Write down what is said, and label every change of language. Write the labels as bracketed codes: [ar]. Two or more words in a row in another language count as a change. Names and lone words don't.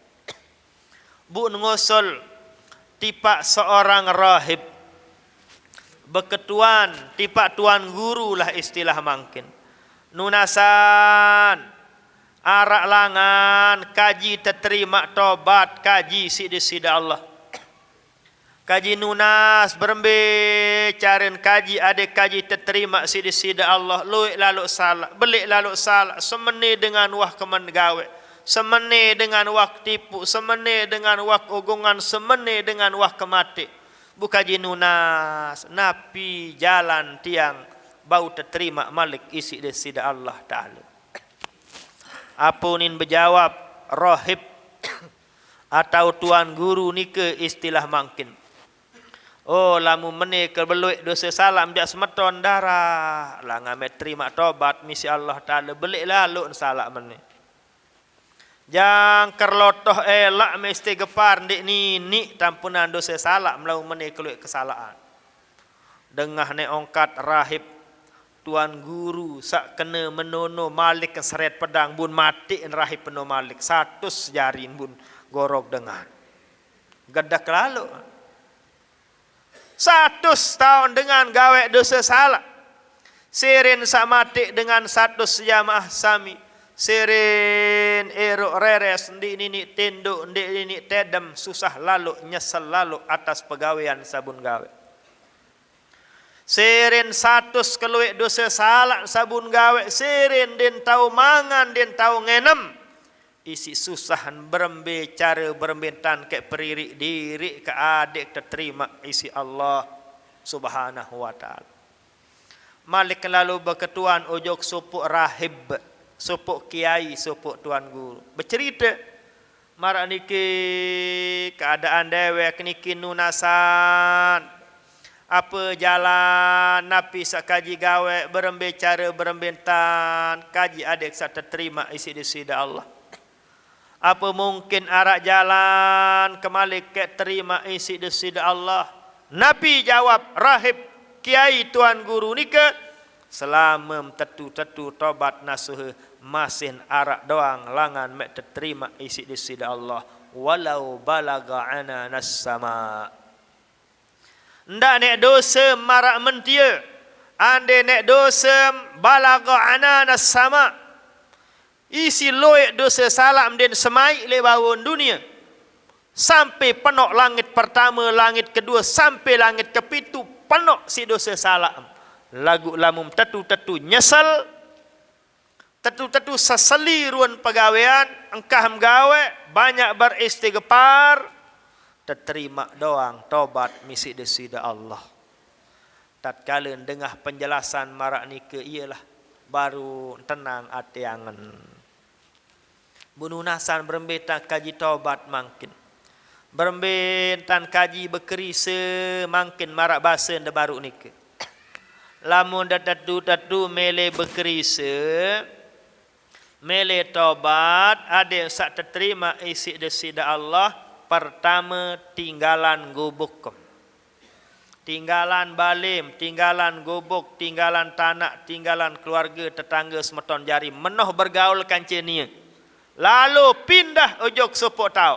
[sas] Bun ngosol tipak seorang rahib. Beketuan tipak tuan guru lah istilah mangkin. Nunasan arak langan kaji terima tobat kaji sida Allah. Kaji nunas berembe caren kaji adek kaji terima sida Allah. Luik lalu salah, belik lalu salah, semene dengan wah kemen gawe, semene dengan wah tipu, semene dengan wah ogongan, semene dengan wah kemati. Bukaji nunas napi jalan tiang bau terima malik isi desida [ar] الله تعالى. [sas] Apunin berjawab rohib atau tuan guru nike istilah mangkin. Oh lamu mene kebeluik dosa salam dia semeton darah lah ngamet terima tobat misi [ar] الله تعالى [sas] belik lalu salah mene. Jang kerlotoh elak mesti gepar ndik ni tampunan dosa salah melau mene keluik kesalahan. Dengah ne ongkat rahib tuan guru sak kena menono malik keseret pedang bun mati rahib peno malik 100 jarin bun gorok dengan gadak lalu 100 tahun dengan gawe dosa salah. Sirin sak mati dengan 100 jamaah sami. Sirin erok reres ndi nini tenduk ndi nini tedem susah lalu nyesel lalu atas pegawaian sabun gawe. Seren 100 keluik dosa salah sabun gawe seren den tau mangan den tau ngenem. Isi susahan berembe cara berembentan ke peririk diri ke adik terima isi [ar] الله سبحانه و تعالى. [sas] Malik lalu berketuan ojok supuk rahib, supuk kiai, supuk tuan guru. Bercerita marak niki keadaan dewek niki nunasan. Apa jalan napi sakaji gawe berembe cara berembentan kaji adik sa terima isi disida Allah. Apa mungkin arak jalan kemalik ke terima isi disida Allah. Nabi jawab rahib kiai tuan guru nika selama tetu tobat nasuh masin arak doang langan mek terima isi disida Allah walau balaga ananas sama. Ndak nek dosa marak mentia. Ande nek dosa balaga ananas sama. Isi loek dosa salam den semai le bawon dunia. Sampai penok langit pertama, langit kedua, sampai langit kepitu penok si dosa salam. Lagu lamum tetu nyesal. Tetu seseli ruan pegawaian, engkah gawe banyak beristighfar. Terima doang tobat misi desida Allah. Tatkala dengah penjelasan marak nike ialah baru tenang ati angen. Bununasan berembetan kaji tobat mangkin. Berembetan kaji bekerisa mangkin marak bahasa nda baru nike. Lamun datu mele bekerisa mele tobat ada yang sak terima isi desida Allah. Pertama tinggalan gubuk, tinggalan balim, tinggalan gubuk, tinggalan tanah, tinggalan keluarga tetangga semeton jari menoh bergaul kancenia. Lalu pindah ojok supuk tau.